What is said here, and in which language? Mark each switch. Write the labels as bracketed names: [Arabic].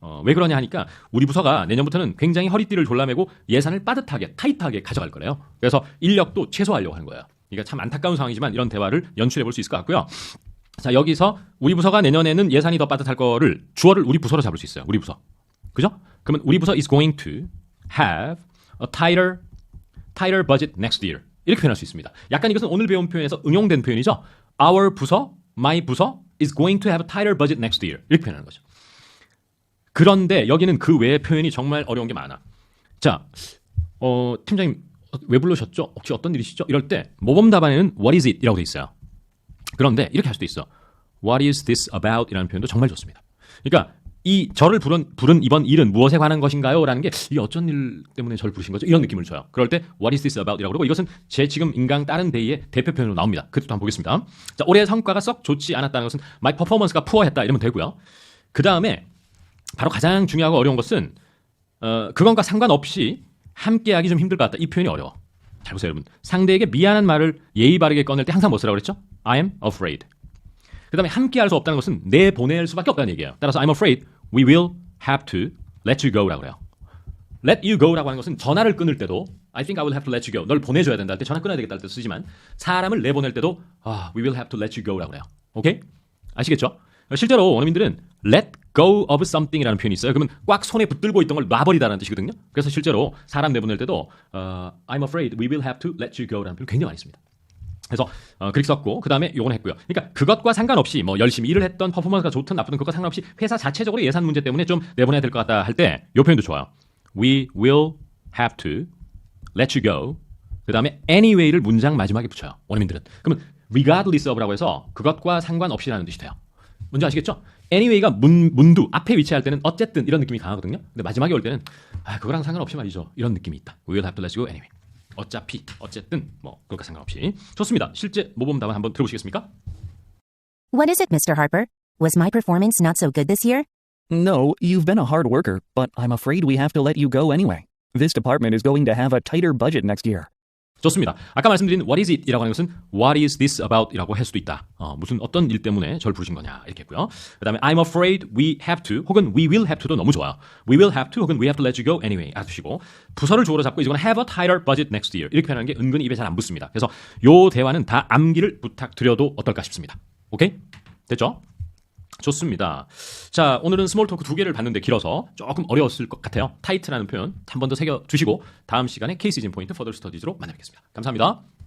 [Korean] 왜 그러냐 하니까 우리 부서가 내년부터는 굉장히 허리띠를 졸라매고 예산을 빠듯하게 타이트하게 가져갈 거래요. 그래서 인력도 최소화하려고 하는 거예요. 그러니까 참 안타까운 상황이지만 이런 대화를 연출해 볼 수 있을 것 같고요. 자, 여기서 우리 부서가 내년에는 예산이 더 빠듯할 거를 주어를 우리 부서로 잡을 수 있어요. 우리 부서. 그죠? 그러면 우리 부서 [English] is going to have a tighter budget next year. [Korean] 이렇게 표현할 수 있습니다. 약간 이것은 오늘 배운 표현에서 응용된 표현이죠. [English] Our 부서, my 부서 is going to have a tighter budget next year. [Korean] 이렇게 표현하는 거죠. 그런데 여기는 그 외의 표현이 정말 어려운 게 많아. 자, 팀장님 왜 불러셨죠? 혹시 어떤 일이시죠? 이럴 때 모범 답안에는 [English] what is it? [Korean] 이라고 돼 있어요. 그런데 이렇게 할 수도 있어. [English] What is this about? [Korean] 이라는 표현도 정말 좋습니다. 그러니까 이 저를 부른 이번 일은 무엇에 관한 것인가요? 라는 게 이게 어쩐 일 때문에 저를 부르신 거죠? 이런 느낌을 줘요. 그럴 때 [English] What is this about? [Korean] 이라고 그러고 이것은 제 지금 인강 다른 데이의 대표 표현으로 나옵니다. 그것도 한번 보겠습니다. 자, 올해 성과가 썩 좋지 않았다는 것은 [English] My performance [Korean] 가 poor했다 이러면 되고요. 그 다음에 바로 가장 중요하고 어려운 것은 그건과 상관없이 함께하기 좀 힘들 것 같다. 이 표현이 어려워. 잘 보세요 여러분. 상대에게 미안한 말을 예의 바르게 꺼낼 때 항상 뭐 쓰라고 그랬죠? [English] I am afraid. [Korean] 그 다음에 함께할 수 없다는 것은 내보낼 수밖에 없다는 얘기예요. 따라서 [English] I'm afraid we will have to let you go [Korean] 라고 그래요. [English] let you go [Korean] 라고 하는 것은 전화를 끊을 때도 [English] I think I will have to let you go. [Korean] 널 보내줘야 된다 할 때 전화 끊어야 되겠다 할 때 쓰지만 사람을 내보낼 때도 [English] we will have to let you go [Korean] 라고 해요. 오케이? 아시겠죠? 실제로 원어민들은 let go of something이라는 표현이 있어요. 그러면 꽉 손에 붙들고 있던 걸 놔버리다라는 뜻이거든요. 그래서 실제로 사람 내보낼 때도 [English] I'm afraid we will have to let you go [Korean] 라는 표현 굉장히 많이 씁니다. 그래서 그렇게 썼고 그 다음에 요건 했고요. 그러니까 그것과 상관없이 뭐 열심히 일을 했던 퍼포먼스가 좋든 나쁘든 그것과 상관없이 회사 자체적으로 예산 문제 때문에 좀 내보내야 될 것 같다 할 때 요 표현도 좋아요. [English] We will have to let you go. [Korean] 그 다음에 anyway를 문장 마지막에 붙여요. 원어민들은. 그러면 regardless of라고 해서 그것과 상관없이라는 뜻이 돼요. 뭔지 아시겠죠? anyway가 문두 앞에 위치할 때는 어쨌든 이런 느낌이 강하거든요. 근데 마지막에 올 때는 그거랑 상관없이 말이죠. 이런 느낌이 있다. [English] We will have to let you go anyway. [Korean] 어차피 어쨌든 뭐 그것과 상관없이. 좋습니다. 실제 모범 답안 한번 들어보시겠습니까? [English] What is it, Mr. Harper? Was my performance not so good this year? No, you've been a hard worker, but I'm afraid we have to let you go anyway. This department is going to have a tighter budget next year. [Korean] 좋습니다. 아까 말씀드린 what is it 이라고 하는 것은 [English] what is this about [Korean] 이라고 할 수도 있다. 무슨 어떤 일 때문에 절 부르신 거냐 이렇게 했고요. 그 다음에 I'm afraid we have to 혹은 we will have to도 너무 좋아요. [English] We will have to [Korean] 혹은 [English] we have to let you go anyway [Korean] 아두시고 부서를 주어로 잡고 이거는 [English] have a tighter budget next year [Korean] 이렇게 표현하는 게 은근히 입에 잘 안 붙습니다. 그래서 요 대화는 다 암기를 부탁드려도 어떨까 싶습니다. 오케이? 됐죠? 좋습니다. 자, 오늘은 스몰 토크 2개를 봤는데 길어서 조금 어려웠을 것 같아요. 타이트라는 표현 한 번 더 새겨두시고 다음 시간에 케이스 인 포인트 퍼더 스터디즈로 만나뵙겠습니다. 감사합니다.